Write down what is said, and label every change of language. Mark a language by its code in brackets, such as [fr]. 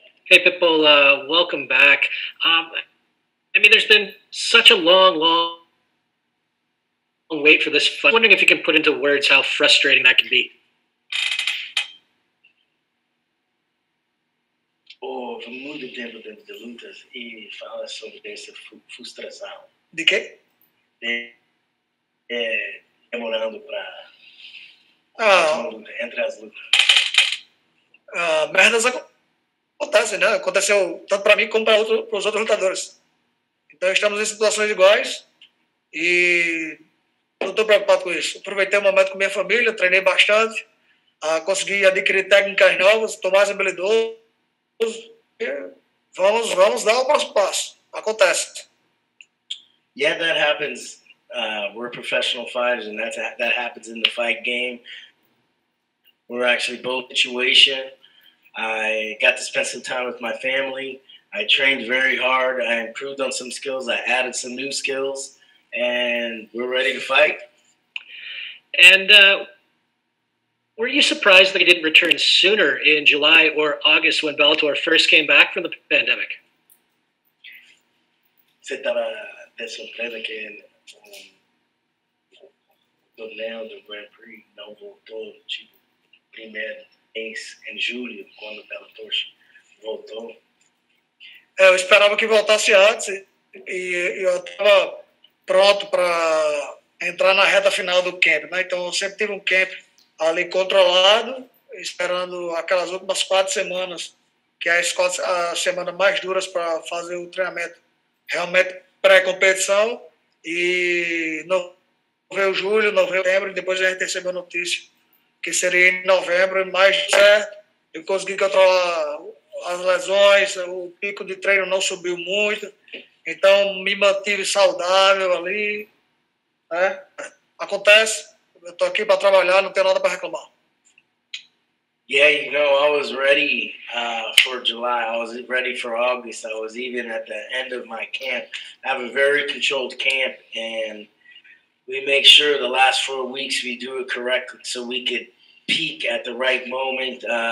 [en] Hey, Pitbull, welcome back. There's been such a long wait for this fight. I'm wondering if you can put into words how frustrating that can be. [pt] Houve muito tempo dentro de lutas e fala sobre essa frustração. De quê? Demorando para entre as lutas. Merdas acontecem, né? Aconteceu tanto para mim como para os outros lutadores. Então estamos em situações iguais e não estou preocupado com isso. Aproveitei o momento com minha família, treinei bastante, consegui adquirir técnicas novas, estou mais habilidoso. E vamos dar o próximo passo. Acontece. [en] Yeah, that happens. We're professional fighters, and that happens in the fight game. We're actually both in a situation. I got to spend some time with my family. I trained very hard. I improved on some skills. I added some new skills, and we're ready to fight. And were you surprised that he didn't return sooner in July or August when Bellator first came back from the pandemic? [pt] Você estava de surpresa que o torneio do Grand Prix não voltou, tipo, primeiro mês em julho, quando o Bellator voltou? Eu esperava que voltasse antes e eu estava pronto para entrar na reta final do camp, né? Então eu sempre tive um camp ali controlado, esperando aquelas últimas 4 semanas, que é as semanas mais duras para fazer o treinamento realmente pré-competição, e não veio julho, não veio setembro, e depois a gente recebeu a notícia que seria em novembro, mais certo, eu consegui controlar as lesões, o pico de treino não subiu muito, então me mantive saudável ali, né? Acontece, eu estou aqui para trabalhar, não tenho nada para reclamar. [en] Yeah, I was ready for July. I was ready for August. I was even at the end of my camp. I have a very controlled camp, and we make sure the last 4 weeks we do it correctly so we could peak at the right moment.